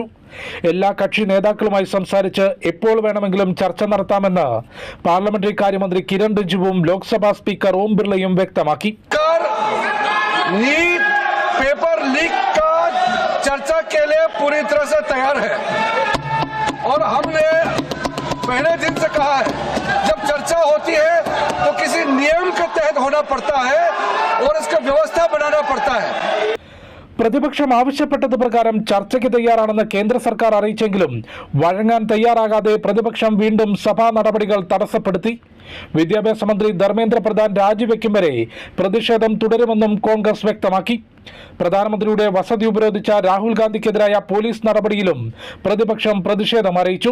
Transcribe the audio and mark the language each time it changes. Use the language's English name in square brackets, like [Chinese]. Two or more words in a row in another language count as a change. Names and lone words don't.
[Malayalam] എല്ലാ കക്ഷി നേതാക്കളുമായി സംസാരിച്ച് എപ്പോൾ വേണമെങ്കിലും ചർച്ച നടത്താമെന്ന് പാർലമെന്ററി കാര്യമന്ത്രി കിരൺ റിജിജുവും ലോക്സഭാ സ്പീക്കർ ഓം ബിർളയും വ്യക്തമാക്കി. [Hindi] नीट [English] paper leak [Hindi] का चर्चा के लिए पूरी तरह से तैयार है और हमने पहले दिन से कहा है जब चर्चा होती है तो किसी नियम के तहत होना पड़ता है और इसका व्यवस्था बनाना पड़ता है. [Malayalam] പ്രതിപക്ഷം ആവശ്യപ്പെട്ടത് പ്രകാരം ചർച്ചയ്ക്ക് തയ്യാറാണെന്ന് കേന്ദ്ര സർക്കാർ അറിയിച്ചെങ്കിലും വഴങ്ങാൻ തയ്യാറാകാതെ പ്രതിപക്ഷം വീണ്ടും സഭാ നടപടികൾ തടസ്സപ്പെടുത്തി. വിദ്യാഭ്യാസ മന്ത്രി ധർമ്മേന്ദ്ര പ്രധാൻ രാജിവെക്കും വരെ പ്രതിഷേധം തുടരുമെന്നും കോൺഗ്രസ് വ്യക്തമാക്കി. പ്രധാനമന്ത്രിയുടെ വസതി ഉപരോധിച്ച രാഹുൽ ഗാന്ധിക്കെതിരായ പോലീസ് നടപടിയിലും പ്രതിപക്ഷം പ്രതിഷേധം അറിയിച്ചു.